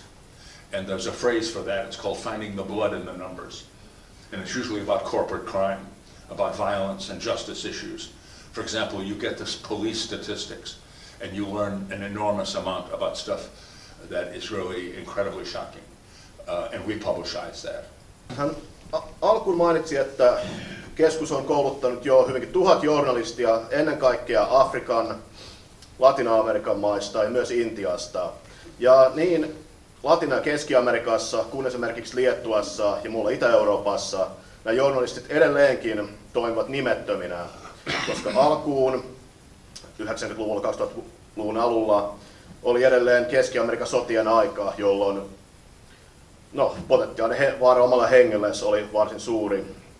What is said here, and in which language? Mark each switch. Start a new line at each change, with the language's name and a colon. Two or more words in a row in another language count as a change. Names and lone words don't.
English: And there's a phrase for that, it's called finding the blood in the numbers. And it's usually about corporate crime, about violence and justice issues. For example, you get this police statistics and you learn an enormous amount about stuff that is really incredibly shocking. And we publicize that.
Finnish: Hän alkuun mainitsi, että keskus on kouluttanut jo hyvinkin 1000 journalistia ennen kaikkea Afrikan, Latina-Amerikan maista ja myös Intiasta. Ja niin Latina- ja Keski-Amerikassa kuin esimerkiksi Liettuassa ja muualla Itä-Euroopassa nämä journalistit edelleenkin toimivat nimettöminä, koska alkuun 90-luvulla, 2000-luvun alulla oli edelleen Keski-Amerikan sotien aika, jolloin potentiaalinen vaara omalla hengelle oli varsin suuri.